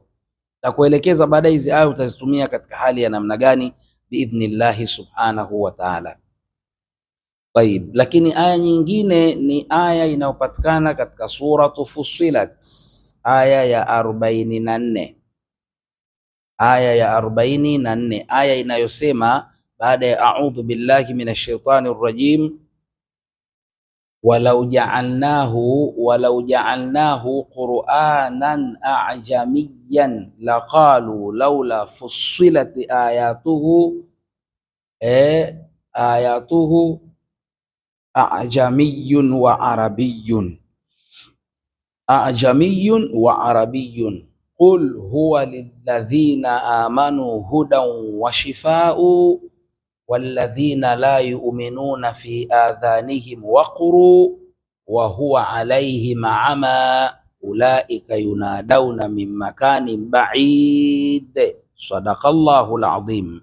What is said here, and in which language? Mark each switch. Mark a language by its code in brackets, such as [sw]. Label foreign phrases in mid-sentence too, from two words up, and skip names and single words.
[sw] Takuelekeza baada hizi aya utazitumia katika hali ya namna gani [ar] بإذن الله سبحانه وتعالى. [sw] Taib, lakini aya nyingine ni aya inayopatikana katika suratu Fussilat, aya ya 44, aya inayosema baada ya [ar] أعوذ بالله من الشيطان الرجيم ولو جعلناه قرآنا أعجميا لقالوا لولا فصلت آياته أأعجمي وعربي قل هو للذين آمنوا هدى وشفاء والذين لا يؤمنون في آذانهم وقر وهو عليهم عمى أولئك ينادون من مكان بعيد. صدق الله العظيم.